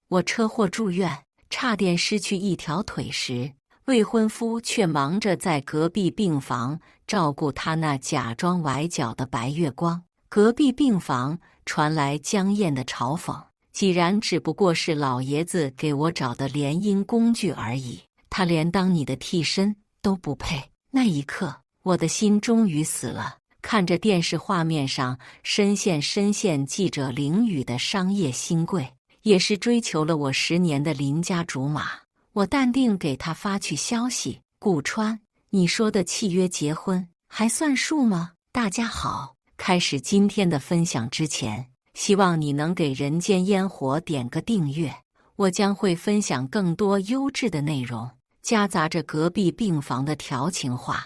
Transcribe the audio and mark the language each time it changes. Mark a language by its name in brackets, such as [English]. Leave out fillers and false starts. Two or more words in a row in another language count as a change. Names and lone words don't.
[Chinese] 我車禍住院，差點失去一條腿時，未婚夫卻忙着在隔壁病房照顧他那假裝崴腳的白月光。隔壁病房傳來江燕的嘲諷：既然只不過是老爺子給我找的聯姻工具而已，他連當你的替身都不配。那一刻，我的心終於死了。看着電視畫面上深陷記者凌雨的商業新貴，也是追求了我10年的鄰家竹馬。我淡定給他發去消息：顧川，你說的契約結婚還算數嗎？大家好。開始今天的分享之前，希望你能給人間煙火點個訂閱，我將會分享更多優質的內容，夾雜着隔壁病房的調情話。